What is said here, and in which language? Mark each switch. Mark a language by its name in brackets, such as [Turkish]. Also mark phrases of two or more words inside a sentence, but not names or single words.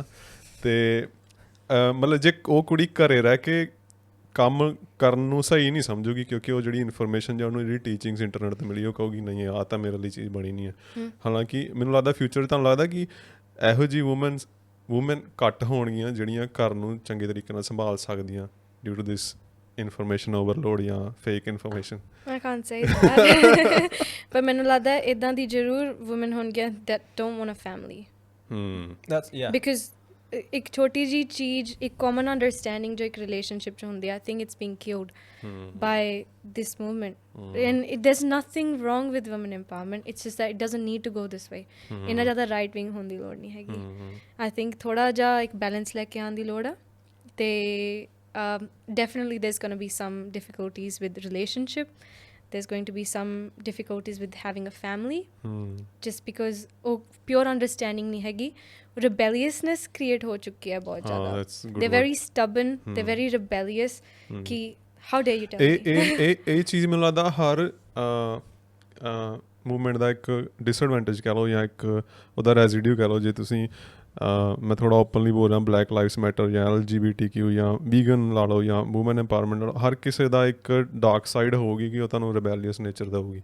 [Punjabi] ਅਤੇ ਮਤਲਬ ਜੇ ਉਹ ਕੁੜੀ ਘਰੇ ਰਹਿ ਕੇ ਕੰਮ ਕਰਨ ਨੂੰ ਸਹੀ ਨਹੀਂ ਸਮਝੂਗੀ, ਕਿਉਂਕਿ ਉਹ ਜਿਹੜੀ ਇਨਫੋਰਮੇਸ਼ਨ ਜਾਂ ਉਹਨੂੰ ਜਿਹੜੀ [English] teachings internet [Punjabi] 'ਤੇ ਮਿਲੀ, ਉਹ ਕਹੂਗੀ ਨਹੀਂ ਆਹ ਤਾਂ ਮੇਰੇ ਲਈ ਚੀਜ਼ ਬਣੀ ਨਹੀਂ ਹੈ। ਹਾਲਾਂਕਿ ਮੈਨੂੰ ਲੱਗਦਾ ਫਿਊਚਰ 'ਚ ਤੁਹਾਨੂੰ ਲੱਗਦਾ ਕਿ ਇਹੋ ਜਿਹੀ ਵੂਮਨ ਘੱਟ ਹੋਣਗੀਆਂ ਜਿਹੜੀਆਂ ਘਰ ਨੂੰ ਚੰਗੇ ਤਰੀਕੇ ਨਾਲ ਸੰਭਾਲ ਸਕਦੀਆਂ [English] due to this information overload [Punjabi] ਜਾਂ [English] fake information. I can't say that. [Punjabi] ਪਰ ਮੈਨੂੰ ਲੱਗਦਾ ਇੱਦਾਂ ਦੀ ਜ਼ਰੂਰ ਵੂਮਨ ਹੋਣਗੀਆਂ [English] that don't want a family. That's yeah. [Punjabi] Because ਇੱਕ ਛੋਟੀ ਜਿਹੀ ਚੀਜ਼, ਇੱਕ [English] common understanding [Punjabi] ਜੋ ਇੱਕ relationship 'ਚ ਹੁੰਦੀ ਹੈ, [English] I think it's being killed by this movement. And there's nothing wrong with women empowerment. It's just that it doesn't need to go this way. [Punjabi] ਇੰਨਾ ਜ਼ਿਆਦਾ [English] right wing [Punjabi] ਹੋਣ ਦੀ ਲੋੜ ਨਹੀਂ ਹੈਗੀ। [English] I think [Punjabi] ਥੋੜ੍ਹਾ ਜਿਹਾ ਇੱਕ balance ਲੈ ਕੇ ਆਉਣ ਦੀ ਲੋੜ ਆ। ਅਤੇ [English] definitely there's going to be some difficulties with relationship. There's going to be some difficulties with having a family. Just because [Punjabi] ਉਹ [English] pure understanding [Punjabi] ਨਹੀਂ ਹੈਗੀ, [English] rebelliousness create [Punjabi] ਹੋ ਚੁੱਕੀ ਹੈ ਬਹੁਤ ਜ਼ਿਆਦਾ। [English] They're very stubborn, they're very rebellious ਕਿ how dare you tell me। [Punjabi] ਇਹ ਚੀਜ਼ ਮੈਨੂੰ ਲੱਗਦਾ ਹਰ ਮੂਵਮੈਂਟ ਦਾ ਇੱਕ ਡਿਸਐਡਵਾਂਟੇਜ ਕਹਿ ਲਓ ਜਾਂ ਇੱਕ ਉਹਦਾ ਰੈਜ਼ੀਡਿਊ ਕਹਿ ਲਓ। ਜੇ ਤੁਸੀਂ ਮੈਂ ਥੋੜ੍ਹਾ ਓਪਨਲੀ ਬੋਲ ਰਿਹਾ, ਬਲੈਕ ਲਾਈਵਸ ਮੈਟਰ ਜਾਂ LGBTQ ਜਾਂ ਵੀਗਨ ਲਾ ਲਓ ਜਾਂ [English] women empowerment [Punjabi] ਲਾ ਲਓ, ਹਰ ਕਿਸੇ ਦਾ ਇੱਕ [English] dark side [Punjabi] ਹੋਊਗੀ ਕਿ ਉਹ ਤੁਹਾਨੂੰ [English] rebellious nature [Punjabi] ਦੇਊਗੀ।